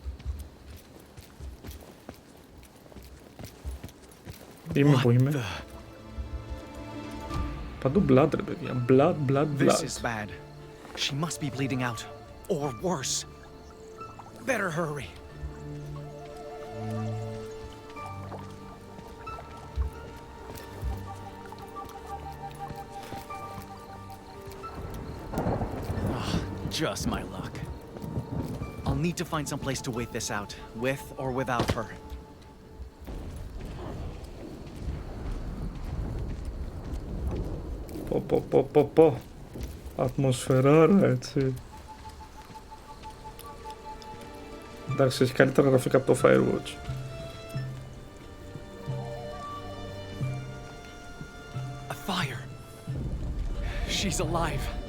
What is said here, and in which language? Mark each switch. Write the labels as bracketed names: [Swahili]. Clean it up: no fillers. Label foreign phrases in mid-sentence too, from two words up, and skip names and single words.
[Greek] Είμαι που είμαι. Παντού blood ρε παιδιά. [English] Blood, blood, blood. This is bad. She must be bleeding out. or worse. Better hurry. Just my luck. I'll need to find some place to wait this out, with or without her. [Greek] Πω. Ατμοσφαιράρα, έτσι. Εντάξει, έχει καλύτερα γραφικά από το Firewatch. [English] A fire. She's alive.